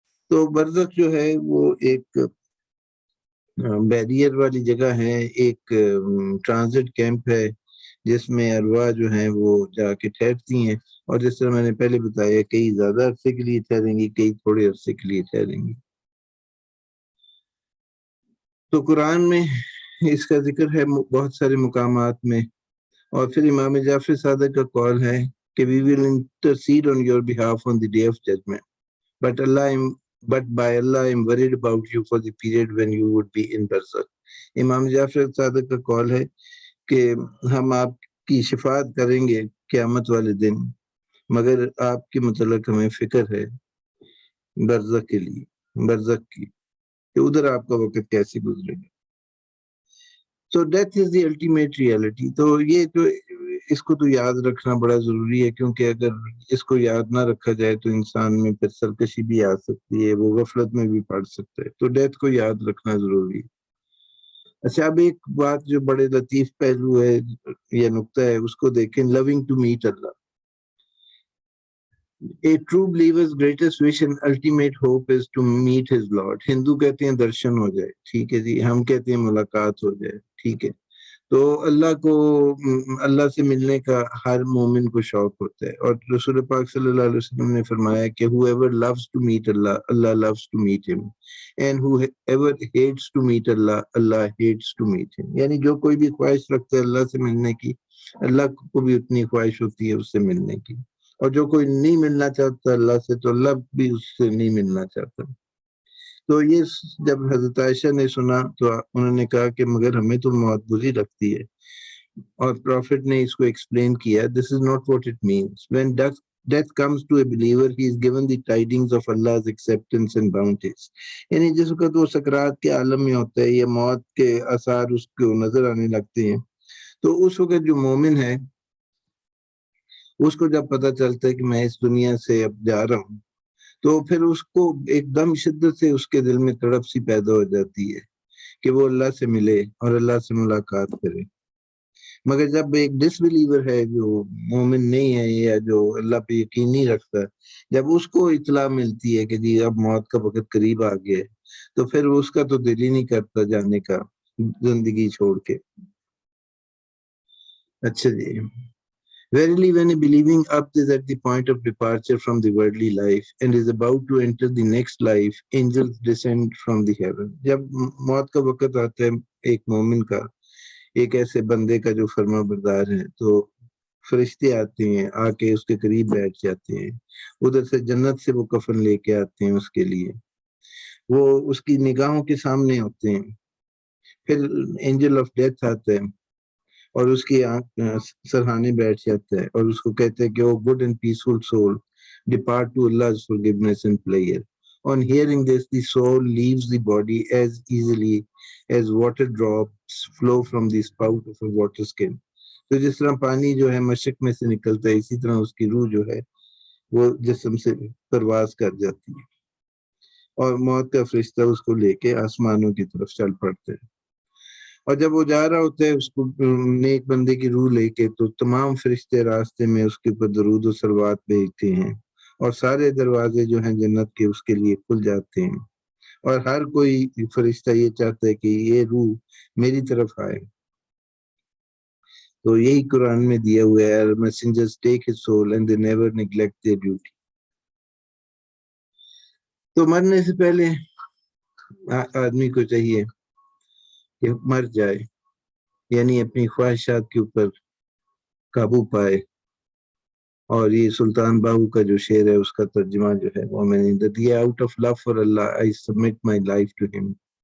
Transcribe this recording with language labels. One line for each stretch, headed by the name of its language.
Urdu: تو برزخ جو ہے وہ ایک بیریئر والی جگہ ہے، ایک ٹرانزٹ کیمپ ہے جس میں ارواح جو ہیں وہ جا کے ٹھہرتی ہیں. اور جس طرح میں نے پہلے بتایا کئی زیادہ عرصے کے لیے ٹھہریں گی، کئی تھوڑے عرصے کے لیے ٹھہریں گی. تو قرآن میں اس کا ذکر ہے بہت سارے مقامات میں. اور پھر امام جعفر صادق کا قول ہے کہ
English: we will intercede on your behalf on the day of judgment, but by Allah I am worried about you for the period when you would be in barzakh.
Urdu: امام جعفر صادق کا قول ہے کہ ہم آپ کی شفاعت کریں گے قیامت والے دن، مگر آپ کے متعلق ہمیں فکر ہے برزخ کے لیے، برزخ کی، کہ ادھر آپ کا وقت کیسے گزرے گا.
English: So death is the ultimate reality.
Urdu: تو یہ جو اس کو تو یاد رکھنا بڑا ضروری ہے، کیونکہ اگر اس کو یاد نہ رکھا جائے تو انسان میں پھر سرکشی بھی آ سکتی ہے، وہ غفلت میں بھی پڑ سکتا ہے. تو ڈیتھ کو یاد رکھنا ضروری ہے. اچھا، اب ایک بات جو بڑے لطیف پہلو ہے یا نقطہ ہے اس کو دیکھیں،
English: Long to meet Allah. A true believer's greatest wish and ultimate hope is to meet his Lord.
Urdu: ہندو کہتے ہیں درشن ہو جائے, ٹھیک ہے جی, ہم کہتے ہیں ملاقات ہو جائے, ٹھیک ہے. تو اللہ سے ملنے کا ہر مومن کو شوق ہوتا ہے, اور رسول پاک صلی اللہ علیہ وسلم نے فرمایا کہ
English: whoever loves to meet Allah, Allah loves to meet him, and whoever hates to meet Allah, Allah hates to meet him.
Urdu: یعنی جو کوئی بھی خواہش رکھتا ہے اللہ سے ملنے کی, اللہ کو بھی اتنی خواہش ہوتی ہے اس سے ملنے کی, اور جو کوئی نہیں ملنا چاہتا اللہ سے تو اللہ بھی اس سے نہیں ملنا چاہتا. تو یہ جب حضرت عائشہ نے سنا تو انہوں نے کہا کہ مگر ہمیں تو موت بری لگتی ہے, اور پروفٹ نے اس کو ایکسپلین کیا,
English: this is not what it means. When death comes to a believer, he is given the tidings of Allah's acceptance and bounties.
Urdu: یعنی جس وقت وہ سکرات کے عالم میں ہوتا ہے یا موت کے آثار اس کو نظر آنے لگتے ہیں, تو اس وقت جو مومن ہے اس کو جب پتہ چلتا ہے کہ میں اس دنیا سے اب جا رہا ہوں, تو پھر اس کو ایک دم شدت سے اس کے دل میں تڑپ سی پیدا ہو جاتی ہے کہ وہ اللہ سے ملے اور اللہ سے ملاقات کرے. مگر جب ایک ڈس بلیور ہے, جو مومن نہیں ہے یا جو اللہ پہ یقین نہیں رکھتا, جب اس کو اطلاع ملتی ہے کہ جی اب موت کا وقت قریب آ گیا ہے, تو پھر اس کا تو دل ہی نہیں کرتا جانے کا زندگی چھوڑ کے. اچھا جی.
English: Verily, when a believing abd is at the point of departure from the worldly life and is about to enter the next life, angels descend from the heaven.
Urdu: جب موت کا وقت آتا ہے ایک مومن کا, ایک ایسے بندے کا جو فرما بردار ہے, تو فرشتے آتے ہیں, آ کے اس کے قریب بیٹھ جاتے ہیں, ادھر سے جنت سے وہ کفن لے کے آتے ہیں اس کے لیے, وہ اس کی نگاہوں کے سامنے ہوتے ہیں. پھر اینجل آف ڈیتھ آتا ہے اور اس کی آنکھ سرہانے بیٹھ جاتا ہے, اور اس کو کہتے ہیں کہ
English: O good and peaceful soul, depart to Allah's forgiveness and prayer. On hearing this, the soul leaves the body as easily as water drops flow from the spout of a water skin.
Urdu: تو جس طرح پانی جو ہے مشک میں سے نکلتا ہے, اسی طرح اس کی روح جو ہے وہ جسم سے پرواز کر جاتی ہے, اور موت کا فرشتہ اس کو لے کے آسمانوں کی طرف چل پڑتے ہیں. اور جب وہ جا رہا ہوتا ہے اس کو نیک بندے کی روح لے کے, تو تمام فرشتے راستے میں اس کے اوپر درود و صلوات بھیجتے ہیں, اور سارے دروازے جو ہیں جنت کے اس کے لیے کھل جاتے ہیں, اور ہر کوئی فرشتہ یہ چاہتا ہے کہ یہ روح میری طرف آئے. تو یہی قرآن میں دیا ہوا ہے,
English: messengers take his soul and they never neglect their duty.
Urdu: تو مرنے سے پہلے آدمی کو چاہیے کہ مر جائے, یعنی اپنی خواہشات کے اوپر قابو پائے. اور یہ سلطان باہو کا جو شعر ہے اس کا ترجمہ جو ہے وہ میں نے دیا,
English: out of love for Allah I submit my life to him.